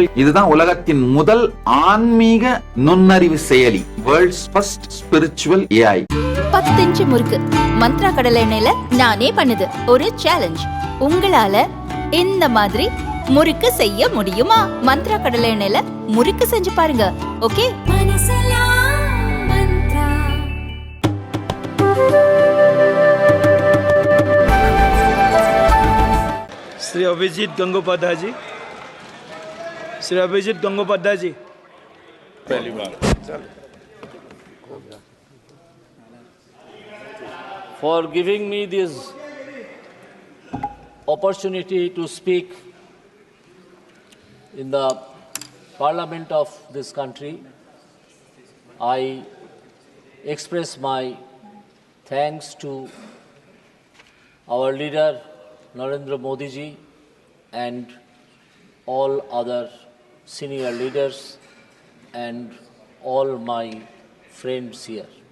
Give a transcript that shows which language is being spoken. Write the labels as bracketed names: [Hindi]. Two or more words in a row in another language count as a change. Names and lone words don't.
[Tamil] இதுதான் உலகத்தின் முதல் ஆன்மீக நுண்ணறிவு செயலி. [English] World's first spiritual AI. [Tamil] 10 இன்ச்சு முறுக்கு மந்த்ரா கடலை எண்ணெயில நானே பண்ணுது. ஒரு சேலஞ்ச். உங்களால இந்த மாதிரி முறுக்கு செய்ய முடியுமா? மந்த்ரா கடலை எண்ணெயில முறுக்கு செஞ்சு பாருங்க. ஓகே? [Hindi] श्री अभिजीत गंगोपाध्याय जी, श्री अभिजीत गंगोपाध्याय जी, पहली बार [English] for giving me this opportunity to speak in the parliament of this country. I express my thanks to our leader Narendra Modi ji and all other senior leaders and all my friends here.